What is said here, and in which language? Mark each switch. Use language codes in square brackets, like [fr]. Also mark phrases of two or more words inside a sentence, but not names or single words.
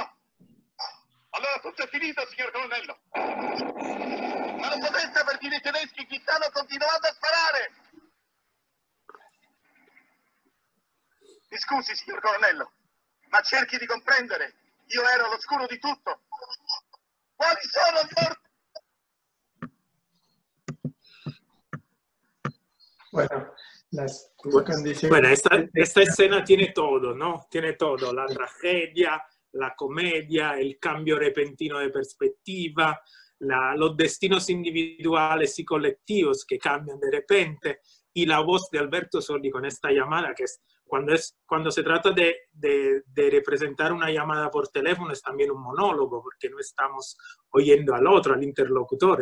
[it] Allora tutto è finito, signor colonnello! Ma non potete avvertire i tedeschi che stanno continuando a sparare! Mi scusi, signor colonnello, ma cerchi di comprendere. Io ero all'oscuro di tutto. Quali sono gli ordini? [es] Bueno, bueno, esta escena tiene todo, ¿no? Tiene todo, la tragedia, la comedia, el cambio repentino de perspectiva, los destinos individuales y colectivos que cambian de repente, y la voz de Alberto Sordi con esta llamada, que es cuando se trata de representar una llamada por teléfono, es también un monólogo, porque no estamos oyendo al otro, al interlocutor.